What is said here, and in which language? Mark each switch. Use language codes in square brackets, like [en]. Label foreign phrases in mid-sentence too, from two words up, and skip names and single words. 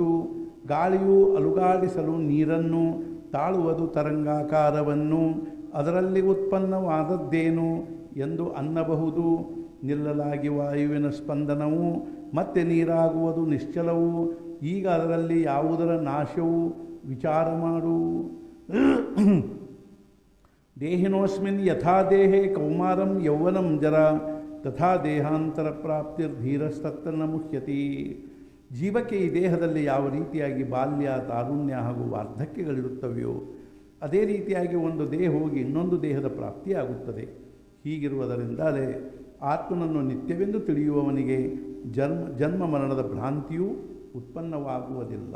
[kn] ಗಾಳಿಯು ಅಲುಗಾಡಿಸಲು ನೀರನ್ನು, ತಾಳುವುದು ತರಂಗಾಕಾರವನ್ನು, ಅದರಲ್ಲಿ ಉತ್ಪನ್ನವಾದದ್ದೇನು ಎಂದು ಅನ್ನಬಹುದು. ನಿಲ್ಲಲಾಗಿ ವಾಯುವಿನ ಸ್ಪಂದನವು ಮತ್ತೆ ನೀರಾಗುವುದು ನಿಶ್ಚಲವು. ಈಗ ಅದರಲ್ಲಿ ಯಾವುದರ ನಾಶವು ವಿಚಾರ ಮಾಡು. [sa] ದೇಹಿನೋಸ್ಮಿನ್ ಯಥಾ ದೇಹೇ ಕೌಮಾರಂ ಯೌವನಂ ಜರ ತಥಾ ದೇಹಾಂತರ ಪ್ರಾಪ್ತಿರ್ಧೀರಸ್ತತ್ರ ನ ಮುಹ್ಯತಿ. [kn] ಜೀವಕ್ಕೆ ಈ ದೇಹದಲ್ಲಿ ಯಾವ ರೀತಿಯಾಗಿ ಬಾಲ್ಯ, ತಾರುಣ್ಯ ಹಾಗೂ ವಾರ್ಧಕ್ಯಗಳಿರುತ್ತವೆಯೋ ಅದೇ ರೀತಿಯಾಗಿ ಒಂದು ದೇಹ ಹೋಗಿ ಇನ್ನೊಂದು ದೇಹದ ಪ್ರಾಪ್ತಿಯಾಗುತ್ತದೆ. ಹೀಗಿರುವುದರಿಂದಲೇ ಆತ್ಮನನ್ನು ನಿತ್ಯವೆಂದು ತಿಳಿಯುವವನಿಗೆ ಜನ್ಮ ಮರಣದ ಭ್ರಾಂತಿಯೂ ಉತ್ಪನ್ನವಾಗುವುದಿಲ್ಲ.